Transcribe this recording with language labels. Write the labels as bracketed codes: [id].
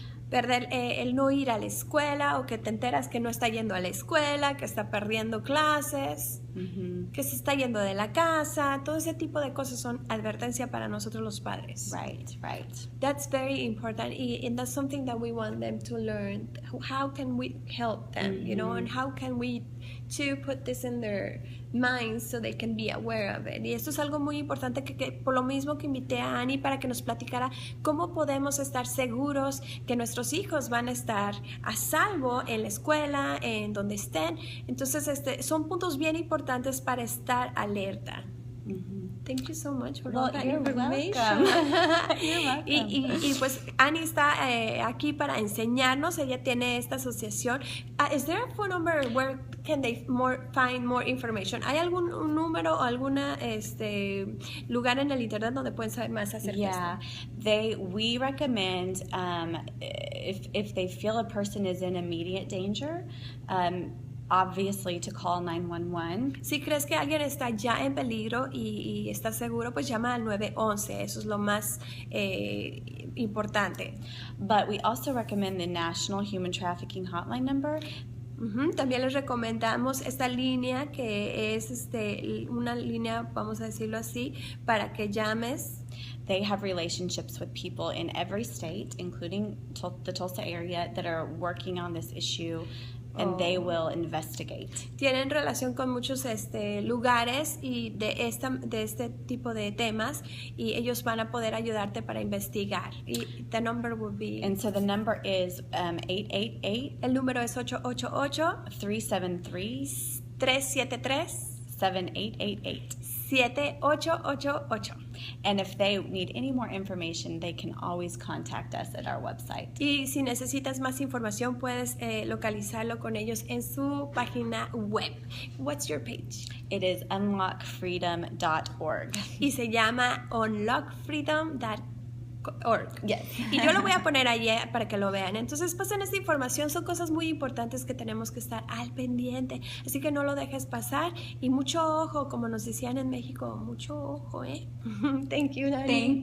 [es] Perder el no ir a la escuela o que te enteras que no está yendo a la escuela, que está perdiendo clases, que se está yendo de la casa, todo ese tipo de cosas son advertencia para nosotros los padres. [en] Right. That's very important and that's something that we want them to learn. How can we help them, you know, and how can we to put this in their minds so they can be aware of it. [es] Y esto es algo muy importante que por lo mismo que invité a Annie para que nos platicara cómo podemos estar seguros que nuestros hijos van a estar a salvo en la escuela, en donde estén. Entonces, son puntos bien importantes para estar alerta. [en] Thank you so much for all that information. You're welcome. [es] Y pues Annie está aquí para enseñarnos. Ella tiene esta asociación. [en] Is there a phone number where can they find more information? [es] ¿Hay algún número o alguna lugar en el internet donde pueden saber más acerca de esto? [en] We recommend if they feel a person is in immediate danger, obviously to call 911. [es] Si crees que alguien está ya en peligro y está seguro, pues llama al 911. Eso es lo más importante. [en] But we also recommend the National Human Trafficking Hotline number. [es] También les recomendamos esta línea que es una línea, vamos a decirlo así, para que llames. [en] They have relationships with people in every state, including the Tulsa area, that are working on this issue. And they will investigate. [es] Tienen relación con muchos lugares y de este tipo de temas y ellos van a poder ayudarte para investigar. [en] Y the number will be. And so the number is 888. [es] El número es 888-373. 7888. 7888. [en] And if they need any more information, they can always contact us at our website. [es] Y si necesitas más información, puedes localizarlo con ellos en su página web. [en] What's your page? It is unlockfreedom.org. [es] Y se llama unlockfreedom.org. [en] Yes. [es] Y yo lo voy a poner allí para que lo vean. Entonces pasen esta información, son cosas muy importantes que tenemos que estar al pendiente, así que no lo dejes pasar y mucho ojo, como nos decían en México, mucho ojo, [en] Thank you, [es] Dani.